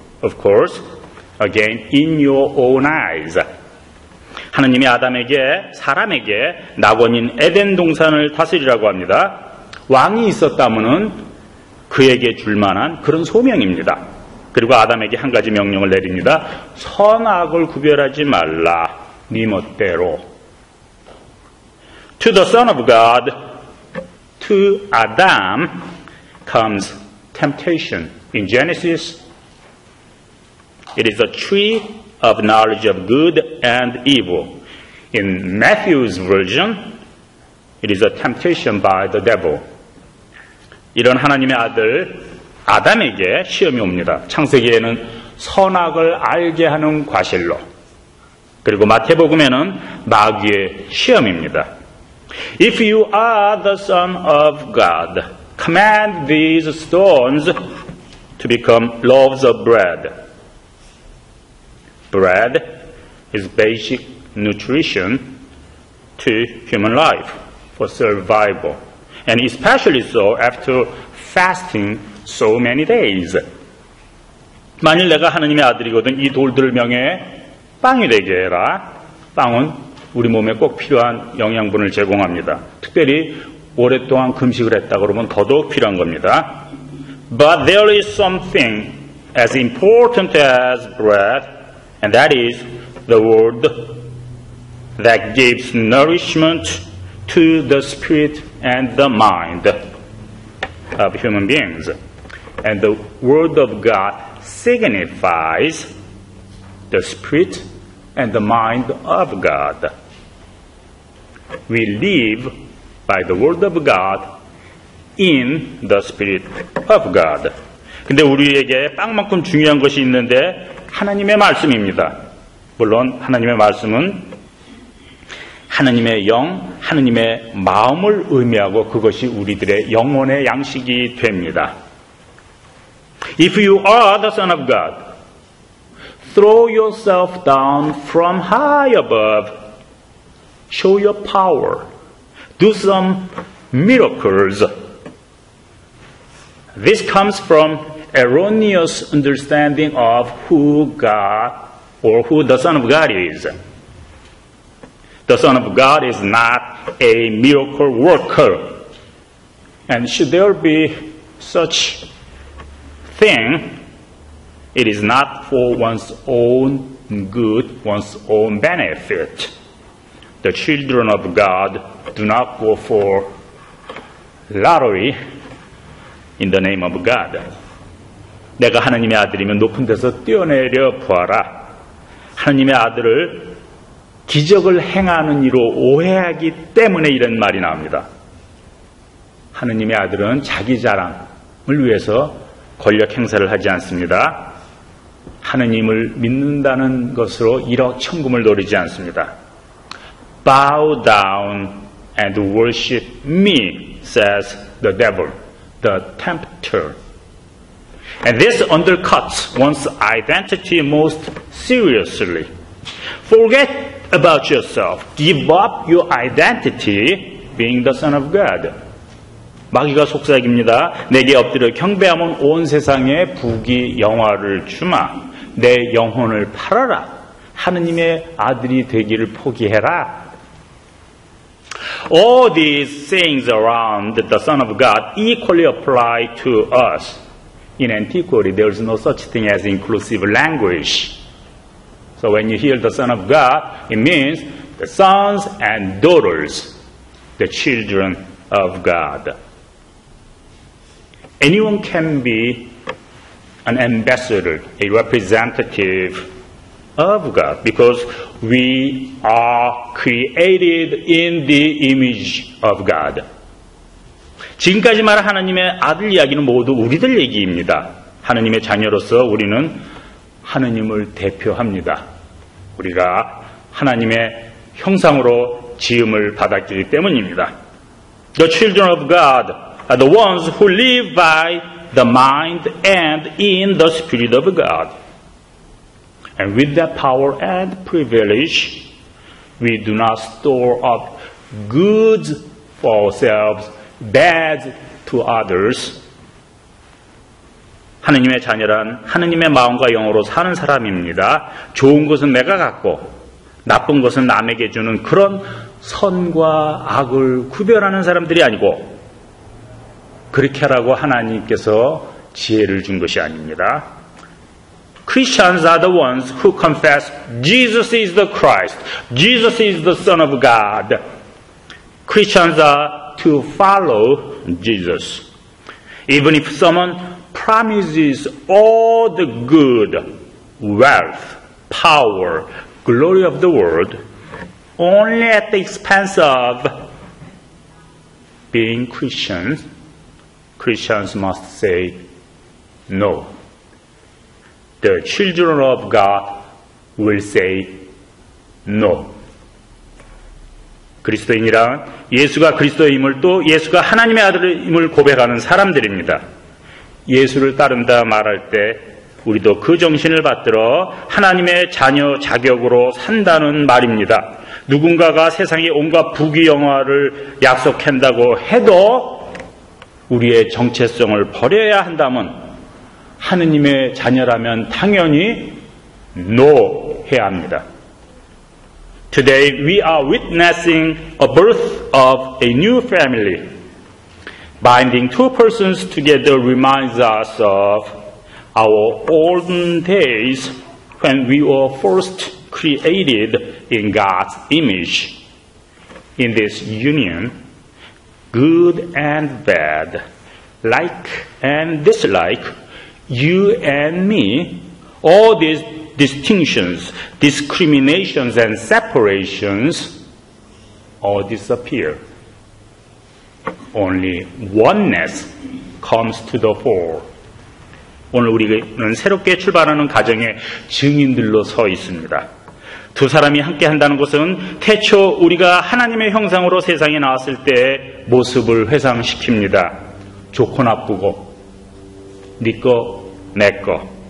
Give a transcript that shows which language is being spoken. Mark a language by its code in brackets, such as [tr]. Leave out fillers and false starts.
[en] Of course, again, in your own eyes. [ko] 하느님이 아담에게, 사람에게 낙원인 에덴 동산을 다스리라고 합니다. 왕이 있었다면은 그에게 줄 만한 그런 소명입니다. 그리고 아담에게 한 가지 명령을 내립니다. 선악을 구별하지 말라, 네 멋대로. [en] To the Son of God, to Adam comes temptation. In Genesis, it is a tree of knowledge of good and evil. In Matthew's version, it is a temptation by the devil. [ko] 이런 하나님의 아들 아담에게 시험이 옵니다. 창세기에는 선악을 알게 하는 과실로. 그리고 마태복음에는 마귀의 시험입니다. [en] If you are the Son of God, command these stones to become loaves of bread. Bread is basic nutrition to human life for survival, and especially so after fasting so many days. [ko] 만일 내가 하느님의 아들이거든 이 돌들을 명해 빵이 되게 해라. 빵은 우리 몸에 꼭 필요한 영양분을 제공합니다. 특별히 오랫동안 금식을 했다 그러면 더더욱 필요한 겁니다. [en] But there is something as important as bread, and that is the word that gives nourishment to the spirit and the mind of human beings. And the word of God signifies the spirit and the mind of God. we live by the word of God in the Spirit of God. [ko] 근데 우리에게 빵만큼 중요한 것이 있는데 하나님의 말씀입니다. 물론 하나님의 말씀은 하나님의 영, 하나님의 마음을 의미하고 그것이 우리들의 영혼의 양식이 됩니다. [en] If you are the Son of God, throw yourself down from high above, show your power, do some miracles. This comes from erroneous understanding of who God or who the Son of God is. The Son of God is not a miracle worker. And should there be such thing, it is not for one's own good, one's own benefit. The children of God do not go for lottery in the name of God. [ko] 내가 하나님의 아들이면 높은 데서 뛰어내려 보아라. 하나님의 아들을 기적을 행하는 이로 오해하기 때문에 이런 말이 나옵니다. 하나님의 아들은 자기 자랑을 위해서 권력 행사를 하지 않습니다. 하나님을 믿는다는 것으로 1억 천금을 노리지 않습니다. [en] Bow down and worship me, says the devil, the tempter. And this undercuts one's identity most seriously. Forget about yourself. Give up your identity being the Son of God. [ko] 마귀가 속삭입니다. 내게 엎드려 경배하면 온 세상에 부귀 영화를 주마. 내 영혼을 팔아라. 하느님의 아들이 되기를 포기해라. [en] All these sayings around the Son of God equally apply to us. In antiquity, there is no such thing as inclusive language. So when you hear the Son of God, it means the sons and daughters, the children of God. Anyone can be an ambassador, a representative of God, because we are created in the image of God. [ko] 지금까지 말한 하나님의 아들 이야기는 모두 우리들 얘기입니다. 하나님의 자녀로서 우리는 하나님을 대표합니다. 우리가 하나님의 형상으로 지음을 받았기 때문입니다. [en] The children of God are the ones who live by the mind and in the Spirit of God. And with that power and privilege, we do not store up goods for ourselves, bad to others. [ko] 하느님의 자녀란 하느님의 마음과 영으로 사는 사람입니다. 좋은 것은 내가 갖고 나쁜 것은 남에게 주는 그런 선과 악을 구별하는 사람들이 아니고 그렇게 하라고 하나님께서 지혜를 준 것이 아닙니다. [en] Christians are the ones who confess Jesus is the Christ, Jesus is the Son of God. Christians are to follow Jesus. Even if someone promises all the good, wealth, power, glory of the world, only at the expense of being Christians, Christians must say no. The children of God will say no. [ko] 그리스도인이란 예수가 그리스도임을 또 예수가 하나님의 아들임을 고백하는 사람들입니다. 예수를 따른다 말할 때 우리도 그 정신을 받들어 하나님의 자녀 자격으로 산다는 말입니다. 누군가가 세상의 온갖 부귀영화를 약속한다고 해도 우리의 정체성을 버려야 한다면 하느님의 자녀라면 당연히 no 해야 합니다. [en] Today we are witnessing a birth of a new family. Binding two persons together reminds us of our olden days when we were first created in God's image. In this union, good and bad, like and dislike, you and me, all these distinctions, discriminations, and separations or disappear. Only oneness comes to the fore. [ko] 오늘 우리는 새롭게 출발하는 가정의 증인들로 서 있습니다. 두 사람이 함께 한다는 것은 태초 우리가 하나님의 형상으로 세상에 나왔을 때 모습을 회상시킵니다. 좋고 나쁘고, 네 거, 내 거.